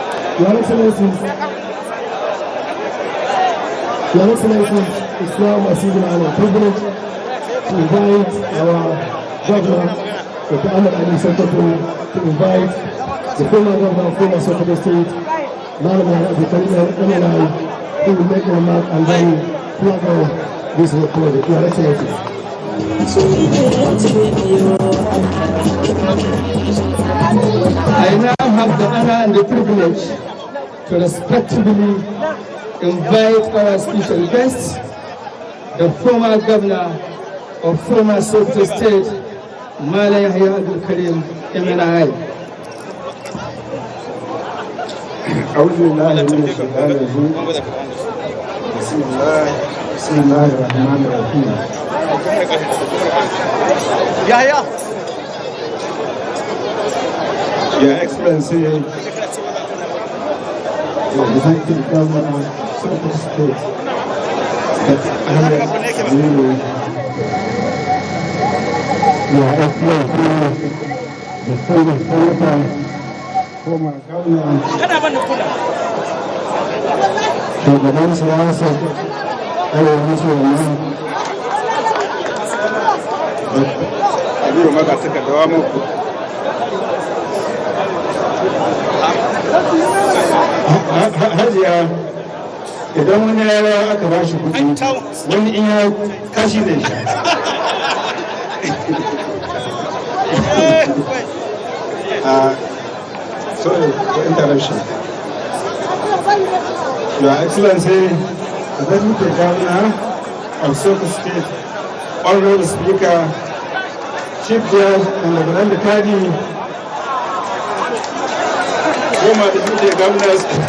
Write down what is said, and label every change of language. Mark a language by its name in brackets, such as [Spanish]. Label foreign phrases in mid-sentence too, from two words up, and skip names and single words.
[English] Your Excellencies, it's now my single honor and privilege to invite our governor, Dr. Ahmed Ali Sokoto, to invite the former governor of former Sokoto State, Malam MLI, who will make a remark and then plug out this project. Your Excellencies. I now have the honor and the privilege to respectfully invite our special guest, the former governor of former Sokoto State, Malam Yahya Abdul Karim MNI. [Arabic] أعوذ بالله من الشيطان الرجيم بسم الله الرحمن الرحيم [English] Your Excellency, the Executive Governor of Sokoto State, Dr. Ahmed Ali, Your Excellency, the former Senator, former Governor, [Hausa] shugaban siyasa arewa maso yamma Aliyu maka suka dawa muku hajiya idan wani yara aka ba shi kuɗi wani in ya kashi da shi [English] sorry for interruption. Your Excellency, the Deputy Governor of Sokoto State, Honorable Speaker, Chief Judge, and the Grand Kadi, former Deputy Governors,